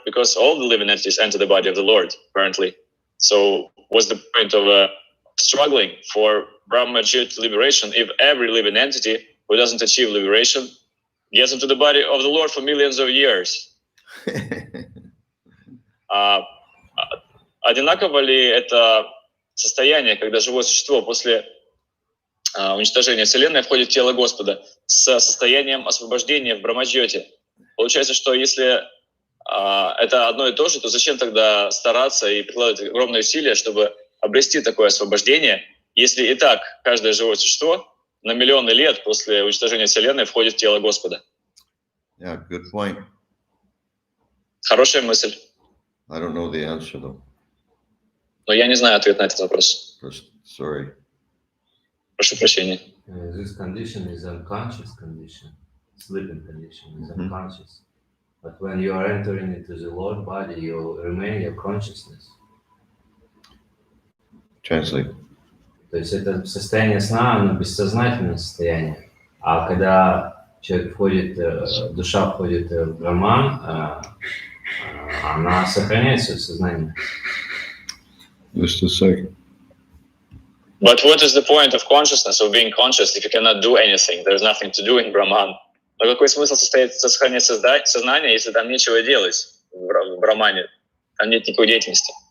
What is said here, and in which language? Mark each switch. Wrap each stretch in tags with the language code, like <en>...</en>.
<en>Because all the living entities enter the body of the Lord, apparently. So what's the point of struggling for Brahma Jyoti liberation if every living entity who doesn't achieve liberation gets into the body of the Lord for millions of years?</en> <ru>Одинаково ли это состояние, когда живое существо после уничтожения Вселенной входит в тело Господа, с состоянием освобождения в Брахмаджьоте? Получается, что если это одно и то же, то зачем тогда стараться и прикладывать огромные усилия, чтобы обрести такое освобождение, если и так каждое живое существо на миллионы лет после уничтожения Вселенной входит в тело Господа?</ru> <en>Yeah, good point.</en> <ru>Хорошая мысль.</ru> <en>I don't know the answer though.</en> <ru>Но я не знаю ответ на этот вопрос.</ru> <en>Sorry.</en> <ru>Прошу прощения.</ru> <en>This condition is unconscious condition. Sleeping condition is unconscious. But when you are entering into the Lord body, you remain your consciousness. Translate.</en> <ru>То есть это состояние сна, оно бессознательное состояние. А когда человек входит, душа входит в Браман, она сохраняет свое сознание.</ru> <en>Just a second. But what is the point of consciousness, of being conscious, if you cannot do anything? There's nothing to do in Brahman.</en> <ru>Но какой смысл сохранять сознание, если там нечего делать в Брамане? Там нет никакой деятельности.</ru>